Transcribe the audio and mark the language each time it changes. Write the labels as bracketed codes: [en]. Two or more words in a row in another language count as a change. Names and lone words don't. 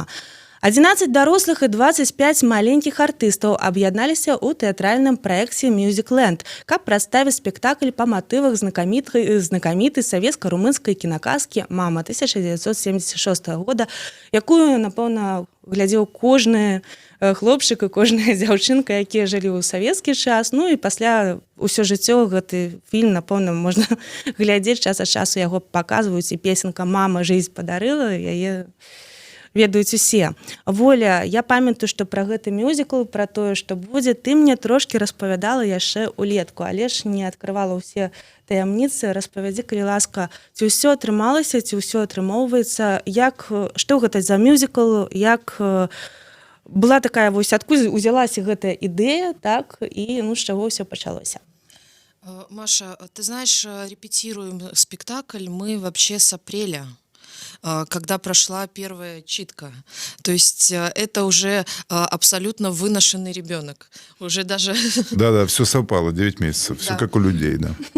[be] 11 дарослых і 25 маленькіх артыстаў аб'ядналіся ў тэатральным праекце Musicland, каб прадставіць спектакль па матывах знакамітай савецка-румынскай кінаказкі «Мама» 1976 года, якую, напэўна, глядзеў кожны хлопчык і кожная дзяўчынка, якія жылі ў савецкі час. Ну і пасля ўсё жыццё гэты фільм, напэўна, можна глядзець, час ад часу яго паказваюць, і песенка [ru] «Мама жизнь подарыла», [be] яе ведаюць усе. Воля, я памятаю, што пра гэты мюзікл, пра тое, што будзе, ты мне трошкі распавядала яшчэ улетку, але ж не адкрывала ўсе таямніцы. Распавядзі, калі ласка, ці ўсё атрымалася, ці ўсё атрымоўваецца, што гэта за мюзікл, як была такая, вось, адкуль узялася гэтая ідэя, так, і з чаго ўсё пачалося? [ru] Маша, ты знаешь, репетируем спектакль мы вообще с апреля, когда прошла первая читка. То есть это уже абсолютно выношенный ребенок. Уже даже... Да, все совпало, 9 месяцев. Все как у людей, да.